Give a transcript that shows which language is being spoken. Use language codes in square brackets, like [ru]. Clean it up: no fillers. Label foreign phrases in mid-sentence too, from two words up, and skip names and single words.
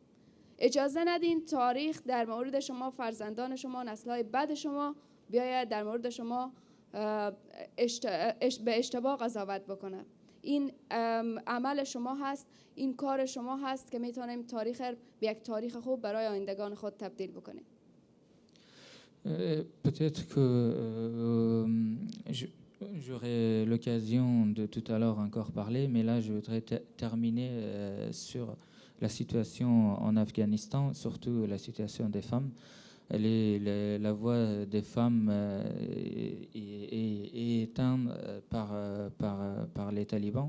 [fa] اجازه ندین تاریخ در مورد شما، فرزندان شما، نسل‌های بعد شما بیاید در مورد شما به اشتباه قضاوت بکنه. این عمل شما هست، این کار شما هست که میتونیم تاریخ به یک تاریخ خوب برای آیندگان خود تبدیل بکنیم. [fr] Peut-être que j'aurai l'occasion de tout à l'heure encore parler, mais là je voudrais terminer sur la situation en Afghanistan, surtout la situation des femmes. La voix des femmes est éteinte par les talibans.